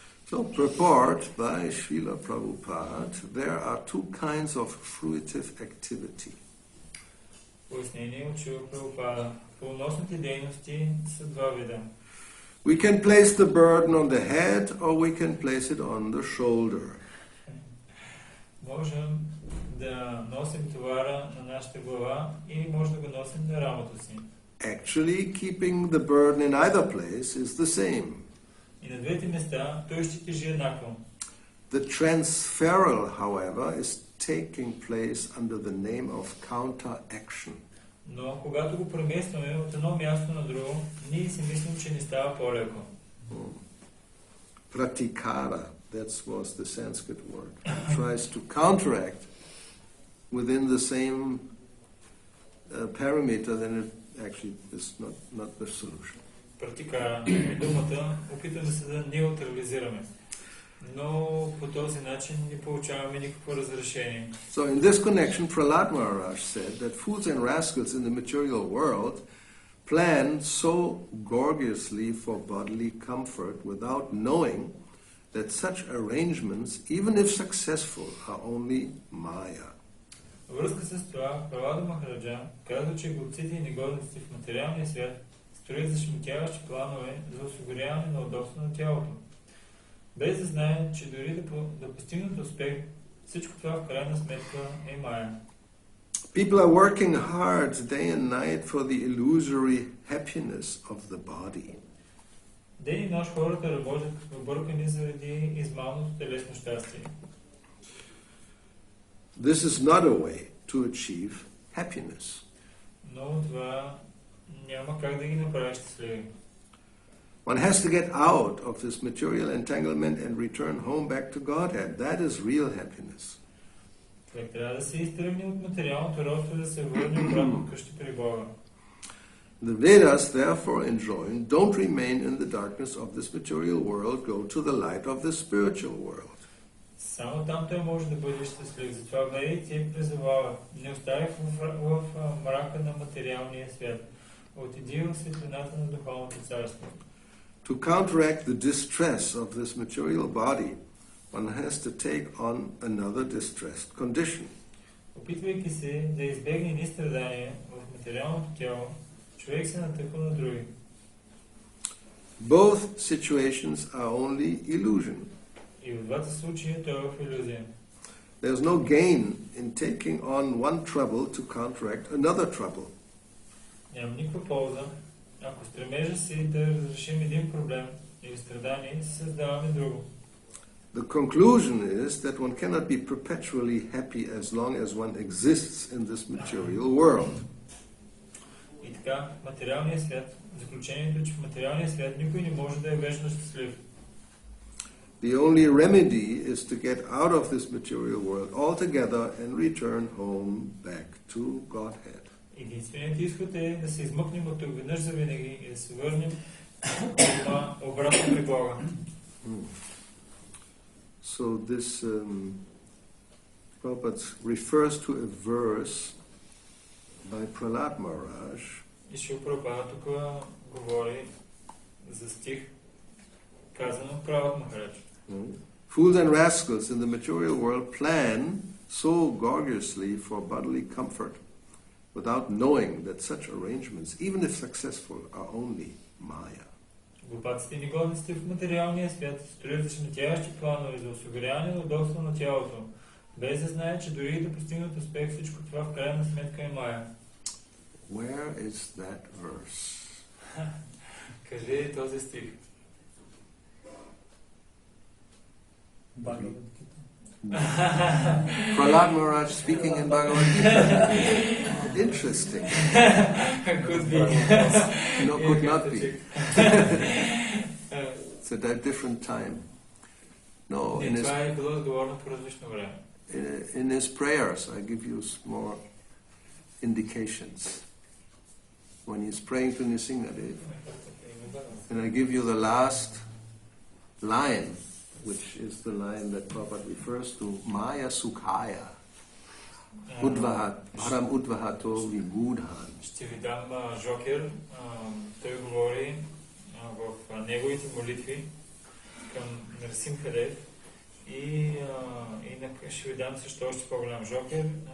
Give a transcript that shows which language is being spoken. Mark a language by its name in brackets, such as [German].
[English] So, purport by Srila Prabhupada, there are two kinds of fruitive activity. [Bulgarian] Пояснение от Шрила Прабхупада. Плодоносните дейности са два вида. [English] We can place the burden on the head or we can place it on the shoulder. [Bulgarian] Можем да носим товара на нашата глава или може да го носим на рамото си. [English] Actually, keeping the burden in either place is the same. [Bulgarian] И на двете места той ще тежи еднакво. [English] The transferal, however, is taking place under the name of counteraction. [Bulgarian] Но когато го преместваме от едно място на друго, ние си мислим, че не става по-леко. [English] Pratikara, that was the Sanskrit word, tries to counteract within the same parameter, then it actually is not the solution. [Bulgarian] Практикара е думата, опитваме се да неутрализираме. Но по този начин не получаваме никакво разрешение. [English] So in this connection, Prahlad Maharaj said that fools and rascals in the material world plan so gorgeously for bodily comfort without knowing that such arrangements, even if successful, are only maya. [Bulgarian] Във връзка с това, Пралада Махараджа казва, че глупците и негодниците в материалния свят строят зашеметяващи планове за осигуряване на удобство на тялото. Без да знаем, че дори да постигнат успех, всичко това в крайна сметка е мая. [English] People are working hard day and night for the illusory happiness of the body. [Bulgarian] Ден и нощ хората работят объркани заради измамното телесно щастие. [English] This is not a way to achieve happiness. [Bulgarian] Но това няма как да ги направи щастливи. [English] One has to get out of this material entanglement and return home back to Godhead. That is real happiness. [Bulgarian] Човек трябва да се изтръгне от материалното робство и да се върне обратно къщи при Бога. [English] The Vedas therefore enjoin, don't remain in the darkness of this material world, go to the light of the spiritual world. [Bulgarian] Само там той може да бъде щастлив. Затова Ведите призовава, не остави в мрака на материалния свят. Отиди в светлината на духовното царство. [English] To counteract the distress of this material body, one has to take on another distressed condition. [Bulgarian] Опитвайки се да избегне ни страдания в материалното тяло, човек се натъква на други. [English] Both situations are only illusion. [Bulgarian] И в двата случая той е в иллюзия. [English] There's no gain in taking on one trouble to counteract another trouble. [Bulgarian] Няма никаква полза, ако стремежа си да разрешим един проблем или страдание, си създаваме друго. [English] The conclusion is that one cannot be perpetually happy as long as one exists in this material world. [Bulgarian] И така, в материалния свят, заключението е, че в материалния свят никой не може да е вечно щастлив. [English] The only remedy is to get out of this material world altogether and return home back to Godhead. [Bulgarian] Единственият изход е да се измъкнем от тук веднъж завинаги и да се върнем обратно при Бога. [English] So this Prabhupada refers to a verse by Prahlad Maharaj. [Bulgarian] И Шрила Прабхупада тук говори за стих, казан от Прабхупада Махарадж. [English] Fools and rascals in the material world plan so gorgeously for bodily comfort without knowing that such arrangements, even if successful, are only Maya. [Bulgarian] Глупаците и негодниците в материалния свят строят зашеметяващи планове за осигуряване на удобство на тялото, без да знаят, че дори да постигнат успех, всичко това в крайна сметка е Мая. [English] Where is that verse? [Bulgarian] Къде е този стих? [English] Prahlad Maharaj speaking in Bhagavad Gita. Interesting. Could be. No, could not be. It's a different time. No, [Bulgarian] Това е било отговорно по различно време. [English] in his prayers, I give you more indications. When he's praying to Nrsingadev, and I give you the last line, which is the line that Prabhupada refers to, [Sanskrit] Maya Sukhaya, Param Udvahato Vibudhan. [Bulgarian] Ще ви дам Жокер. Той говори в неговите молитви към Нрсимхадев и ще ви дам също още по-голям Жокер.